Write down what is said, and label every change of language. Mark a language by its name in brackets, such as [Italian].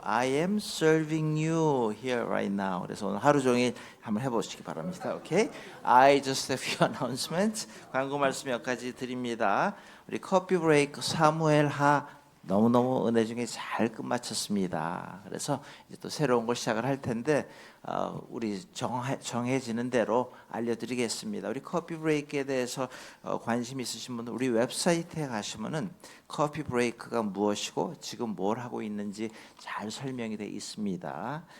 [English] I am serving you here right now. [Korean] 그래서 오늘 하루 종일 한번 해보시기 바랍니다. [English] Okay? I just have few announcements. [Korean] 광고 말씀 몇 가지 드립니다. 우리 커피 브레이크 사무엘 하 너무너무 은혜 중에 잘 끝마쳤습니다. 그래서 이제 또 새로운 걸 시작을 할 텐데 우리 정해지는 대로 알려드리겠습니다. 우리 커피 브레이크에 대해서 관심 있으신 분들 우리 웹사이트에 가시면은 커피 브레이크가 무엇이고 지금 뭘 하고 있는지 잘 설명이 되어 있습니다.